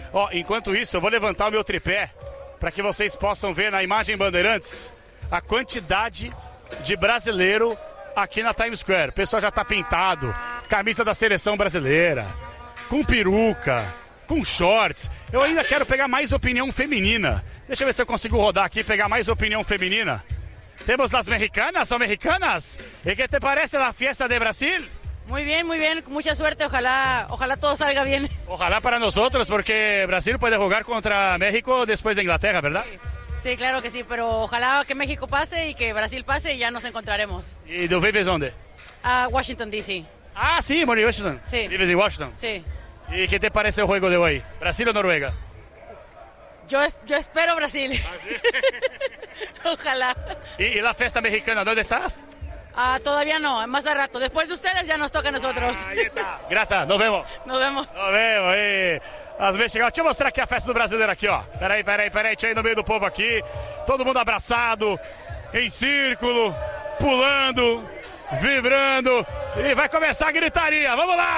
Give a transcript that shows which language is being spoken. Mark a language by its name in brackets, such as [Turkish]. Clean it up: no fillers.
[Portuguese] Ó, enquanto isso, eu vou levantar o meu tripé pra que vocês possam ver na imagem Bandeirantes a quantidade de brasileiro aqui na Times Square. O pessoal já tá pintado, camisa da seleção brasileira, com peruca, com shorts. Eu ainda quero pegar mais opinião feminina. Deixa eu ver se eu consigo rodar aqui e pegar mais opinião feminina. Temos as americanas, são americanas? [Spanish] E que te parece a fiesta de Brasil? Muy bien, con mucha suerte, ojalá todo salga bien. Ojalá para nosotros, porque Brasil puede jugar contra México después de Inglaterra, ¿verdad? Sí, claro que sí, pero ojalá que México pase y que Brasil pase y ya nos encontraremos. ¿Y tú vives dónde? Washington, D.C. Ah, sí, morí en Washington. Sí. ¿Vives en Washington? Sí. ¿Y qué te parece el juego de hoy, Brasil o Noruega? Yo espero Brasil. ¿Ah, sí? Ojalá. ¿Y la fiesta mexicana, dónde estás? Ah, todavía no, más al rato. Después de ustedes ya nos toca a nosotros. Ahí está. Gracias, nos vemos. E... [Portuguese] as mexicanas. Deixa eu mostrar aqui a festa do brasileiro aqui, ó. Peraí. Deixa eu ir no meio do povo aqui. Todo mundo abraçado, em círculo, pulando, vibrando. E vai começar a gritaria. Vamos lá!